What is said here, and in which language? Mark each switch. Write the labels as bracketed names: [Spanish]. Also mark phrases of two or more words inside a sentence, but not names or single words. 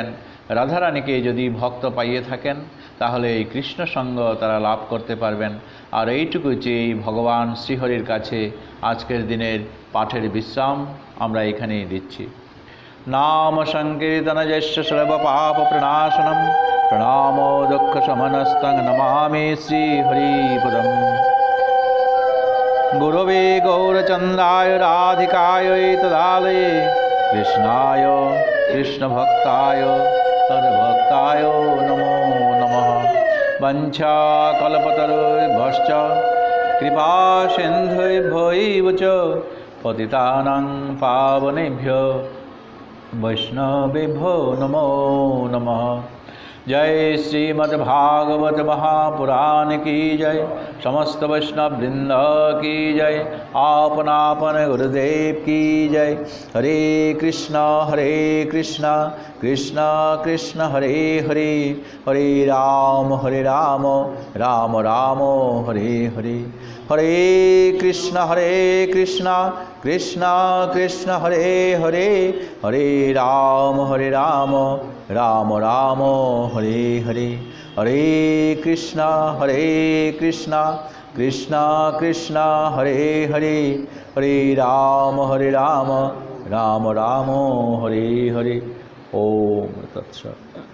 [Bangla] রাধারানীকে যদি ভক্ত পাইয়ে থাকেন তাহলে এই কৃষ্ণ সঙ্গ তারা লাভ করতে পারবেন। আর এইটুকু চেয়ে ভগবান শ্রীহরির কাছে আজকের দিনের পাঠের বিশ্রাম আমরা এখানেই দিচ্ছি। [Sanskrit] নাম সংকীর্তন যস্য সর্ব পাপ প্রণাশনম প্রণামো দুঃখ শমনস্তং নমামি শ্রীহরিপদম। গুরবে গৌরচন্দ্রায় রাধিকায় তদালয়ে কৃষ্ণায় কৃষ্ণভক্তায় তদ্ভক্তায় নমো নমঃ। বঞ্ছাকল্পতরুভ্যশ্চ কৃপা সিন্ধুভ্যৈব চ পতিতানাং পাবনেভ্यो वैष्णवेभ्यो नमो नमः। [Hindi] जय श्रीमद्भागवत महापुराण की जय, समस्त वैष्णव वृंद की जय, आपन आपन गुरुदेव की जय। [Sanskrit] हरे कृष्णा कृष्ण कृष्ण हरे हरे, हरे राम राम राम हरे हरे। हरे कृष्ण कृष्ण कृष्ण हरे हरे, हरे राम राम राम हरे हरे। हरे कृष्ण कृष्ण कृष्ण हरे हरे, हरे राम राम राम हरे हरे। ओम तत्सत्।